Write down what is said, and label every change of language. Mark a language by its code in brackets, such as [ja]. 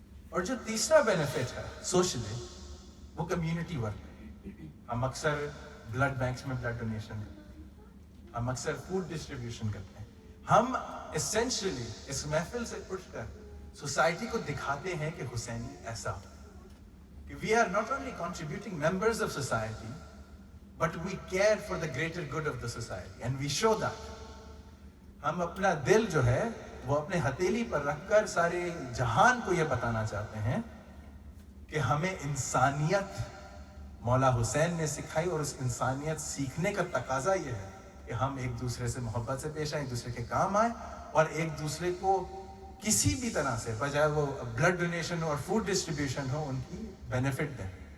[ur] اور جو تیسرا بینیفٹ ہے سوشلی وہ کمیونٹی ورک ہے. ہم اکثر بلڈ بینکس میں بلڈ ڈونیشن کرتے ہیں, ہم اکثر فوڈ ڈسٹریبیوشن کرتے ہیں. ہم اسینشلی اس محفل سے اٹھ کر سوسائٹی کو دکھاتے ہیں کہ حسینی ایسا ہو. [en] We are not only contributing members of society, but we care for the greater good of the society, and we show that. [ur] ہم اپنا دل جو ہے وہ اپنے ہتھیلی پر رکھ کر سارے جہان کو یہ بتانا چاہتے ہیں کہ ہمیں انسانیت مولا حسین نے سکھائی, اور اس انسانیت سیکھنے کا تقاضا یہ ہے کہ ہم ایک دوسرے سے محبت سے پیش آئیں, ایک دوسرے کے کام آئیں, اور ایک دوسرے کو کسی بھی طرح سے, بجائے وہ بلڈ ڈونیشن ہو اور فوڈ ڈسٹریبیوشن ہو, ان کی بینیفٹ دیں.